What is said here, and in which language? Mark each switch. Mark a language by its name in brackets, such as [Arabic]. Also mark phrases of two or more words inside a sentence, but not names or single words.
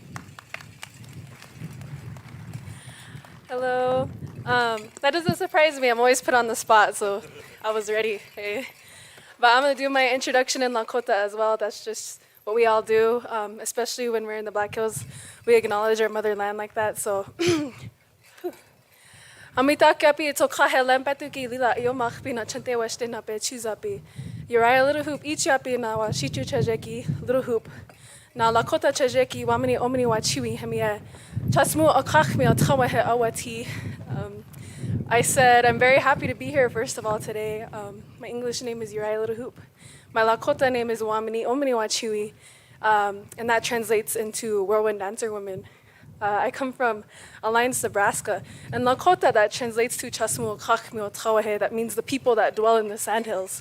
[English] Hello. That doesn't surprise me. I'm always put on the spot, so I was ready. Hey. But I'm going to do my introduction in Lakota as well. That's just what we all do, especially when we're in the Black Hills. We acknowledge our motherland like that, so. [Lakota] Amitakiapi tokahe lempatuki lila iomachpi na chante washte na pe chuzapi. Uriah Little Hoop ichiapi na wa shichu chajeki Little Hoop. Na Lakota chajeki wamini omini wa chiwi hemie. Tasmu akachmi atawahe awati. [English] I said, I'm very happy to be here, first of all, today. My English name is Uriah Little Hoop. My Lakota name is Wamini Omini Wachiwi, and that translates into Whirlwind Dancer Woman. I come from Alliance, Nebraska, and Lakota, that translates to [Lakota] Chasmu Kachmi Otrawahe, [English] that means the people that dwell in the sandhills.